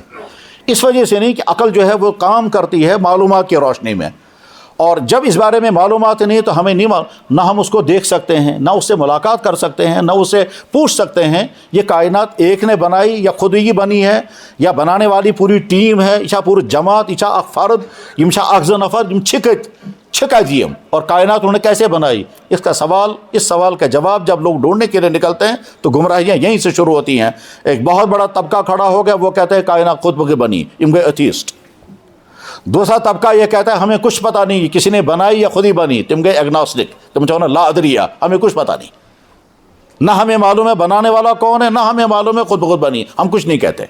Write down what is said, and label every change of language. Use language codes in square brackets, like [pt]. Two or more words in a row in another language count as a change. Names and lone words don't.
[ur] اس وجہ سے نہیں کہ عقل جو ہے وہ کام کرتی ہے معلومات کی روشنی میں، اور جب اس بارے میں معلومات نہیں تو ہمیں نہیں نہ ہم اس کو دیکھ سکتے ہیں، نہ اس سے ملاقات کر سکتے ہیں، نہ اس سے پوچھ سکتے ہیں یہ کائنات ایک نے بنائی یا خود ہی بنی ہے، یا بنانے والی پوری ٹیم ہے، یا پوری جماعت، یا اک فرد، [ks] یم اک نفر چھکا دیم، [ur] اور کائنات انہوں نے کیسے بنائی؟ اس سوال کا جواب جب لوگ ڈھونڈنے کے لیے نکلتے ہیں تو گمراہیاں یہیں سے شروع ہوتی ہیں۔ ایک بہت بڑا طبقہ کھڑا ہو گیا، وہ کہتے ہیں کائنات خود بخود بنی، [ks] یم گئے [ur] ایتھیسٹ۔ دوسرا طبقہ یہ کہتا ہے ہمیں کچھ پتہ نہیں کسی نے بنائی یا خود ہی بنی، [ks] تم گئے [ur] ایگنوسٹک، تم چاہو نا [ar] لا ادریہ، [ur] ہمیں کچھ پتہ نہیں، نہ ہمیں معلوم ہے بنانے والا کون ہے، نہ ہمیں معلوم ہے خود بخود بنی، ہم کچھ نہیں کہتے۔